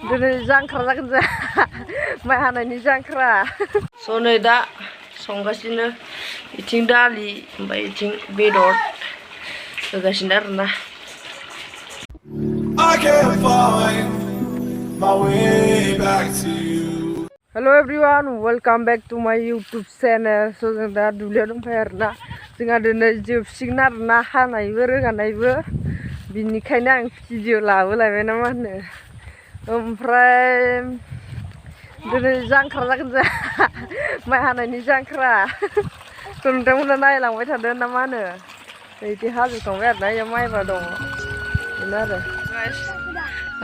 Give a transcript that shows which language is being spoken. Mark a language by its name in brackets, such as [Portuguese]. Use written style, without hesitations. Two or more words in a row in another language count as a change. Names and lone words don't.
[Bodo] दिनै जांख्रा जागोन जा माइ हानायनि जांख्रा स' नै दा संगासिनो इथिं दालि ओमफ्राय इथिं बेदर होगासिनो आरोना [English] Hello everyone, welcome back to my YouTube channel. [Bodo] So जों दा दुब्लियाव दंफायो आरोना जोंहा दिनै जोबसिगोन आरोना हानायबो रोगानायबो बिनिखायनो आं भिडिअ लाबोलायबाय ना मा होनो ओमफ्राय दिनै जांख्रा जागोन जा माइ हानायनि जांख्रा नोंथांमोना नायलांबाय थादों ना मा होनो बिदि हाजोबखांबाय आरोना इयाव माइबा दं बेनो आरो आं